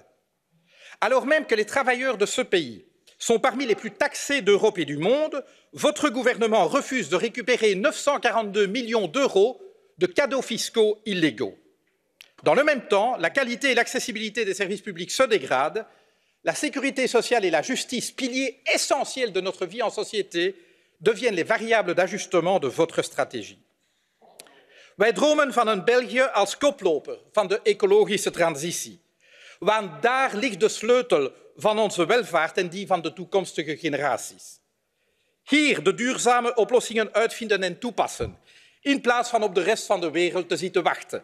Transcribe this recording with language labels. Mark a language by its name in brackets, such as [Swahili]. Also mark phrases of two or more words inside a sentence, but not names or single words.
[French] Alors même que les travailleurs de ce pays sont parmi les plus taxés d'Europe et du monde, votre gouvernement refuse de récupérer 942 millions d'euros de cadeaux fiscaux illégaux. Dans le même temps, la qualité et l'accessibilité des services publics se dégradent, la sécurité sociale et la justice, piliers essentiels de notre vie en société, deviennent les variables d'ajustement de votre stratégie. [Dutch] Wij dromen van een België als koploper van de ecologische transitie. Want daar ligt de sleutel van onze welvaart en die van de toekomstige generaties. Hier de duurzame oplossingen uitvinden en toepassen, in plaats van op de rest van de wereld te zitten wachten.